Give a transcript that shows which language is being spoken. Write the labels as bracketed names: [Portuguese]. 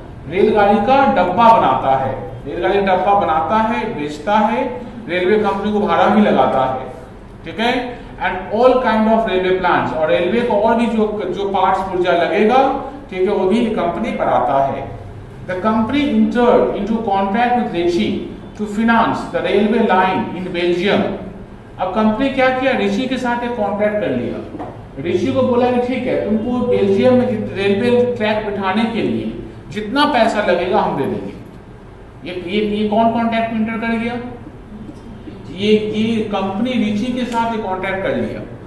[Hindi] रेलगाड़ी का डब्बा बनाता है, रेलगाड़ी डब्बा बनाता है, बेचता है, रेलवे कंपनी को भाड़ा भी लगाता है, ठीक है। [English] and all kind of railway plans, [Hindi] और रेलवे को और भी जो पार्ट्स पुर्जा लगेगा, ठीक है, वो भी कंपनी बनाता है। [English] The company entered into contract with Richie to finance the railway line in Belgium। [Hindi] अब कंपनी क्या किया? रिची के साथ एक कॉन्ट्रैक्ट कर लिया। रिची को बोला कि ठीक है, तुमको बेल्जियम में रेलवे ट्रैक बिठाने के लिए जितना पैसा लगेगा हम दे देंगे। ये कौन कॉन्ट्रैक्ट में इंटर कर गया? ये कंपनी रिची के साथ एक कॉन्ट्रैक्ट कर लिया।